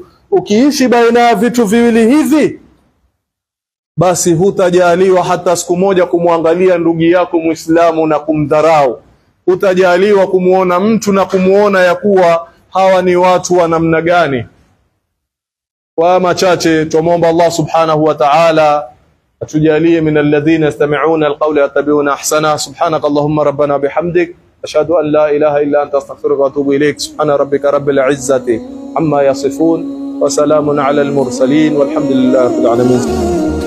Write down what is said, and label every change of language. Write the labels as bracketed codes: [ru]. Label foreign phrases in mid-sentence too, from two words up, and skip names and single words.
[sw] Ukiishi baina ya vitu viwili hivi, basi hutajaliwa hata siku moja kumwangalia ndugu yako Muislamu na kumdharau. Hutajaliwa kumuona mtu na kumuona ya kuwa hawa ni watu wa namna gani. Kwa machache tumuomba Allah [ar] سبحانه وتعالى [sw] atujalie [ar] من الذين يستمعون القول يتبعون أحسن. سبحانك اللهم ربنا بحمدك، أشهد أن لا إله إلا أنت أستغفرك وأتوب إليك. سبحان ربك رب العزة عما يصفون وسلام على المرسلين والحمد لله رب العالمين.